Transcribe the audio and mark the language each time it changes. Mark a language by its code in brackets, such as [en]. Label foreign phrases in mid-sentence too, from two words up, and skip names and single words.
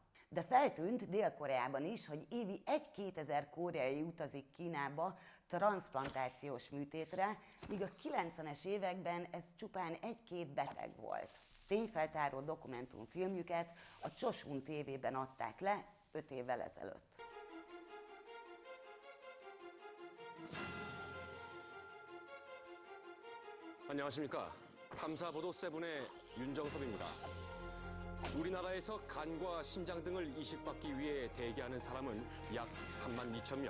[hu] De feltűnt Dél-Koreában is, hogy évi 1-2 koreai utazik Kínába transzplantációs műtétre, míg a 90-es években ez csupán 1-2 beteg volt. Tényfeltáró dokumentumfilmjüket a YOSH1MUTSU TV-ben adták le 5 évvel ezelőtt. [ko] 안녕하십니까. 탐사보도 세븐의 윤정섭입니다. 우리나라에서 간과 신장 등을 이식받기 위해 대기하는 사람은 약 32,000명.